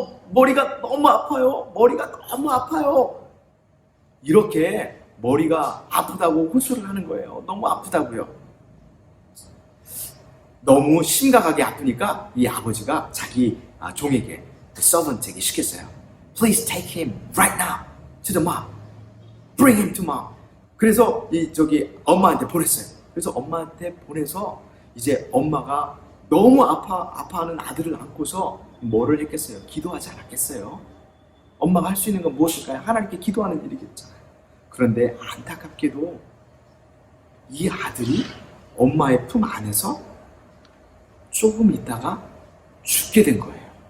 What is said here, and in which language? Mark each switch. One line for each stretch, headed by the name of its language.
Korean: 머리가 너무 아파요. 머리가 너무 아파요. 이렇게 머리가 아프다고 호소를 하는 거예요. 너무 아프다고요. 너무 심각하게 아프니까 이 아버지가 자기 종에게 서번트에게 시켰어요.
English: Please take him right now to the mom. Bring him to mom.
Korean: 그래서 엄마한테 보냈어요. 그래서 엄마한테 보내서 이제 엄마가 너무 아파하는 아들을 안고서 뭐를 했겠어요? 기도하지 않았겠어요? 엄마가 할 수 있는 건 무엇일까요? 하나님께 기도하는 일이겠잖아요. 그런데 안타깝게도 이 아들이 엄마의 품 안에서 조금 있다가 죽게 된 거예요.